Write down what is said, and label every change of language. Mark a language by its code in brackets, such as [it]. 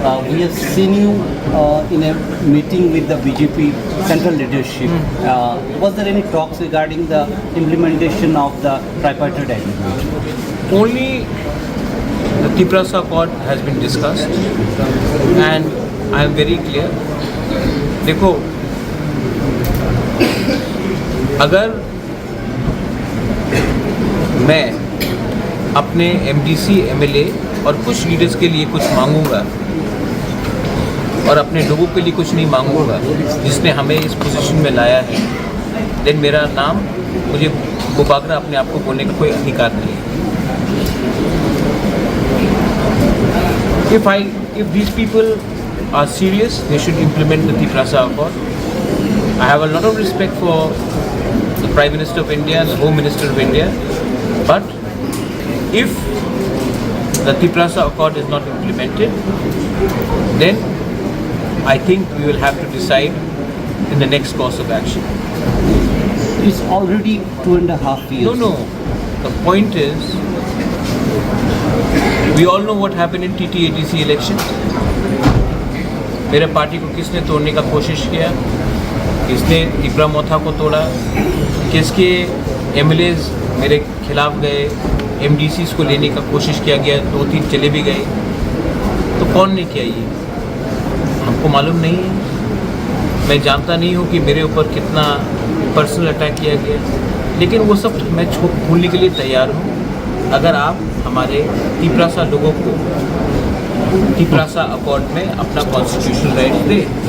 [en] We have seen you in a meeting with the BJP central leadership. Was there any talks regarding the implementation of the tripartite agreement? Only the Tiprasa Accord has been discussed, and I am very clear. [hi] देखो, अगर मैं अपने MDC MLA और कुछ leaders के लिए कुछ मांगूंगा और अपने लोगों के लिए कुछ नहीं मांगूंगा जिसने हमें इस पोजीशन में लाया है, देन मेरा नाम, मुझे बुबागरा अपने आप को बोलने का कोई अधिकार नहीं है. [en] If these people are serious, they should implement the Tiprasa Accord. I have a lot of respect for the Prime Minister of India and the Home Minister of India, but if the Tiprasa Accord is not implemented, then I think we will have to decide in the next course of action. It's already 2.5 years. No. The point is, we all know what happened in TTATC election. [hi] मेरे party को किसने तोड़ने का कोशिश किया, किसने तिपरा मोथा को तोड़ा, किसके MLAs मेरे खिलाफ गए, MDCs को लेने का कोशिश किया गया, 2-3 चले भी गए. तो कौन ने किया ये हमको मालूम नहीं है. मैं जानता नहीं हूँ कि मेरे ऊपर कितना पर्सनल अटैक किया गया, लेकिन वो सब मैं भूलने के लिए तैयार हूँ अगर आप हमारे तिपरासा लोगों को तिपरासा अकॉर्ड में अपना कॉन्स्टिट्यूशनल राइट दे.